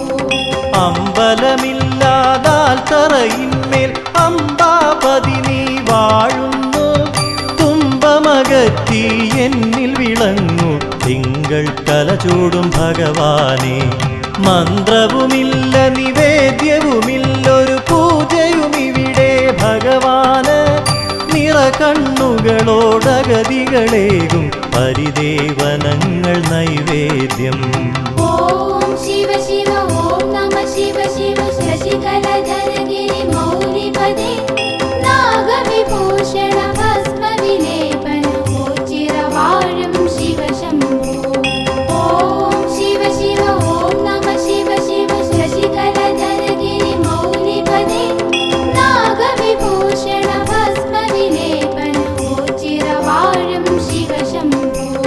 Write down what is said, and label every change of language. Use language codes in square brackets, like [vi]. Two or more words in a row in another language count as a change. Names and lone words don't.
[ml] അമ്പലമില്ലാതാൽ തറയിന്മേൽ അമ്പാപതി നീ വാഴുന്നു തുമ്പമകറ്റി എന്നിൽ വിളങ്ങു തിങ്കൾ കലചൂടും ഭഗവാനെ മന്ത്രവുമില്ല നിവേദ്യവുമില്ലൊരു പൂജയുമിവിടെ ഭഗവാന് നിറകണ്ണുകളോടഗതികളേകും പരിദേവനങ്ങൾ നൈവേദ്യം [sa] ॐ शिव शिव ॐ नमः शिव शिव शशिकलधर गिरिमौलिपदे नागविभूषण भस्म विलेपन वो चिरवाळुं शिव शम्भो ॐ शिव शिव ॐ नमः शिव शिव शशिकलधर गिरिमौलिपदे नागविभूषण भस्म विलेपन वो चिरवाळुं शिव शम्भो